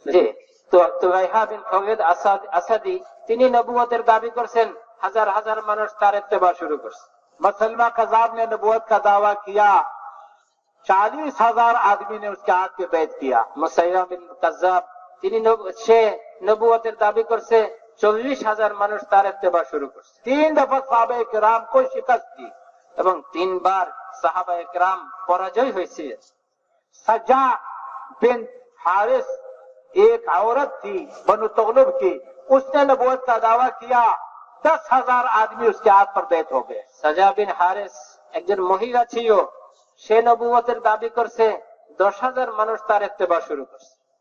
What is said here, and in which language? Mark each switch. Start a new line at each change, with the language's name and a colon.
Bangla: আসাদি তিনি নবুয়তের দাবি করছেন, হাজার হাজার মানুষ তার ইত্তেবা শুরু করছে।
Hindi: मुसलमा कज़ाब ने नबूवत का दावा किया, 40,000 आदमी ने उसके हाथ पे बैत किया।
Bangla: মুসাইলাম বিন কাযযাব তিনি সে নবুয়তের দাবি করছে, 40,000 মানুষ তার ইত্তেবা শুরু করছে।
Hindi: 3 दफा साहबे किराम को शिकस्त दी
Bangla: এবং 3 বার সাহাবায়ে কেরাম পরাজয় হয়েছে।
Hindi: सजा बिन हारिस एक औरत थी बनु तगलुब की, उसने नबूवत का दावा किया, 10,000 आदमी उसके हाथ पर बैत हो गए।
Bangla: সাজা বিন হারিস একজন মহিলা ছিল, সে নবুয়তের দাবি করছে, 10,000 মানুষ তার ইত্তেবা শুরু করছে।